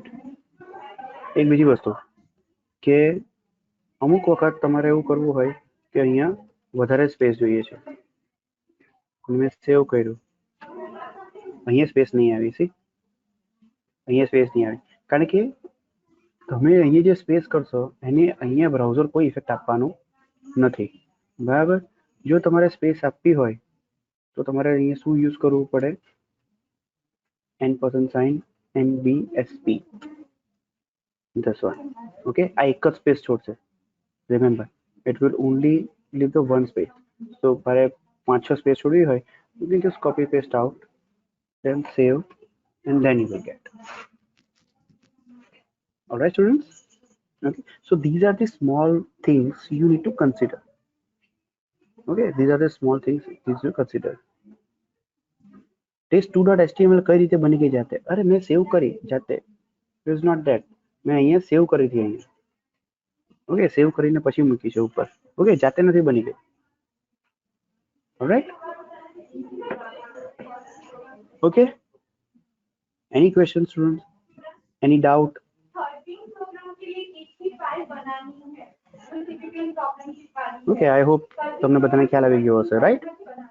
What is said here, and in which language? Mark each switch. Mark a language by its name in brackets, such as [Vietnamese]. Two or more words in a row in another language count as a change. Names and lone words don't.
[Gujarati] એક બીજી વસ્તુ કે અમુક વખત તમારે એવું કરવું હોય કે અહીંયા વધારે સ્પેસ જોઈએ છે, મેં સેવ કર્યું, અહીંયા સ્પેસ નહીં આવી. સી, અહીંયા સ્પેસ નહીં આવી કારણ કે તમે અહીંયા જે સ્પેસ કરશો એને અહીંયા બ્રાઉઝર કોઈ ઇફેક્ટ આપવાનું નથી. બરાબર, જો તમારે સ્પેસ આપવી હોય તો તમારે અહીંયા શું યુઝ કરવું પડે? [English] $sign NBSP, this one. [Gujarati] ઓકે, આ એક જ સ્પેસ છોડશે. [English] remember it will only leave the one space, so [Gujarati] મારે 5-6 સ્પેસ છોડવી હોય [English] you can just copy paste out, then save, and then you will get. All right, students? Okay, so these are the small things you need to consider. Okay, these are the small things you need to consider. [Gujarati] test2.html કઈ રીતે બની ગઈ જાતે? અરે મેં સેવ કરી જાતે. [English] It is not that. [Gujarati] મેં અહીંયા સેવ કરી હતી અહીંયા. ઓકે, સેવ કરીને પછી મૂકી છે ઉપર. ઓકે, જાતે નથી બની ગઈ. [English] Alright? Okay? Any questions, students? Any doubt? Okay, I hope [Gujarati] તમને બધાને ખ્યાલ આવી ગયો હશે, [English] right?